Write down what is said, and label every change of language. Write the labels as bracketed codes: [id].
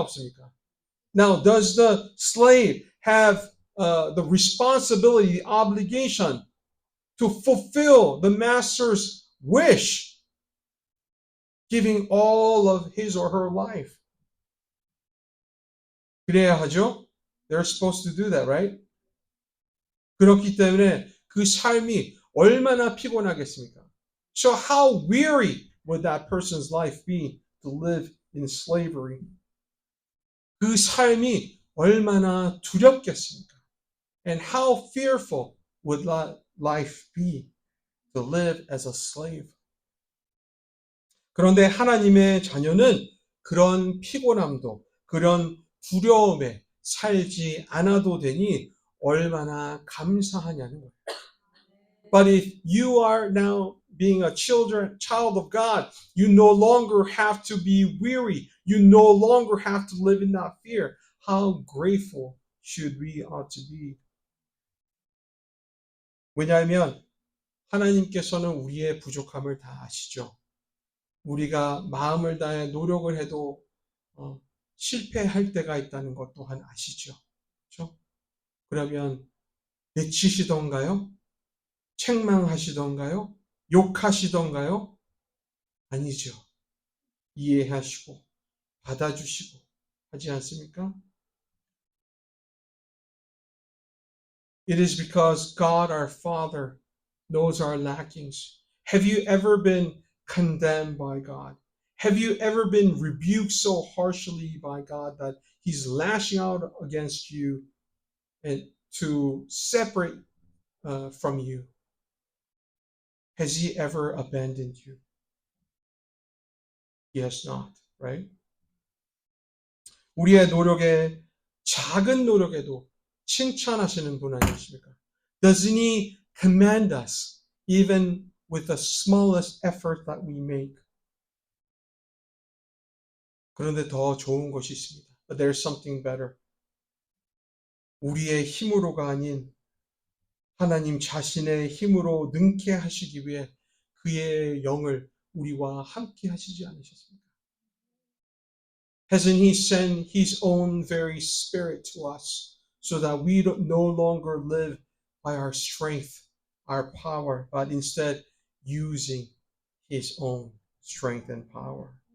[ko] 없습니까? [en] Now, does the slave have the responsibility, the obligation to fulfill the master's wish, giving all of his or her life? [ko] 그래야 하죠? [en] They're supposed to do that, right? [ko] 그렇기 때문에 그 삶이 얼마나 피곤하겠습니까? [en] So how weary would that person's life be to live in slavery? [ko] 그 삶이 얼마나 두렵겠습니까? [en] And how fearful would that life be to live as a slave? [ko] 그런데 하나님의 자녀는 그런 피곤함도, 그런 두려움에 살지 않아도 되니 얼마나 감사하냐는 거예요. [en] But if you are now being a child of God, you no longer have to be weary. You no longer have to live in that fear. How grateful should we ought to be? [ko] 왜냐하면 하나님께서는 우리의 부족함을 다 아시죠. 우리가 마음을 다해 노력을 해도 실패할 때가 있다는 것 또한 아시죠. 그렇죠? 그러면 내치시던가요? 책망하시던가요? 욕하시던가요? 아니죠. 이해하시고 받아주시고 하지 않습니까? [en] It is because God our Father knows our lackings. Have you ever been condemned by God? Have you ever been rebuked so harshly by God that He's lashing out against you and to separate from you? Has He ever abandoned you? He has not, right? [ko] 우리의 노력에 작은 노력에도 칭찬하시는 분 아니십니까? [en] Doesn't He command us even with the smallest effort that we make? [ko] 그런데 더 좋은 것이 있습니다. [en] But there's something better. [ko] 우리의 힘으로가 아닌 하나님 자신의 힘으로 능케 하시기 위해 그의 영을 우리와 함께 하시지 않으셨습니까? [en] Hasn't He sent His own very Spirit to us so that we no longer live by our strength, our power, but instead using His own strength and power?